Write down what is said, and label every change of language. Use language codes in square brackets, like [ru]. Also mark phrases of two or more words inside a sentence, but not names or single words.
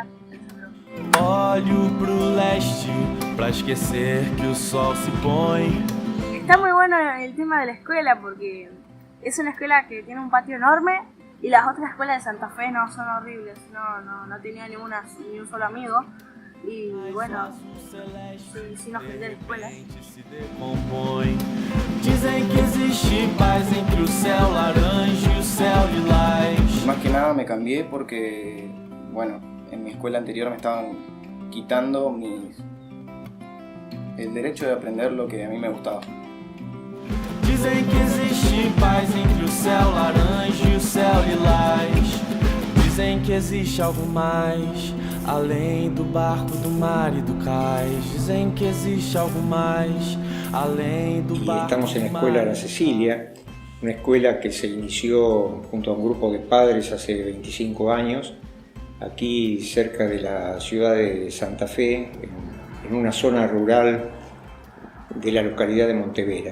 [pt] Olho pro leste pra esquecer que o sol se põe. [es] Está muy bueno el tema de la escuela porque es una escuela que tiene un patio enorme y las otras escuelas de Santa Fe no son horribles, no tenía ni un solo amigo y bueno, sí nos quedé en la escuela. [pt] Dizem que existe paz entre o céu laranja e o céu lilás. [es] Más que nada me cambié porque, bueno, en mi escuela anterior me estaban quitando el derecho de aprender lo que a mí me gustaba. [pt] Dizem que existe paz entre o céu laranja e o céu lilás. Dizem que existe algo mais além do barco, do mar e do cais. Dizem que existe algo mais além do [es] Y [pt] barco. [es] estamos en la escuela La Cecilia, una escuela que se inició junto a un grupo de padres hace 25 años, aquí cerca de la ciudad de Santa Fe, en una zona rural de la localidad de Montevera.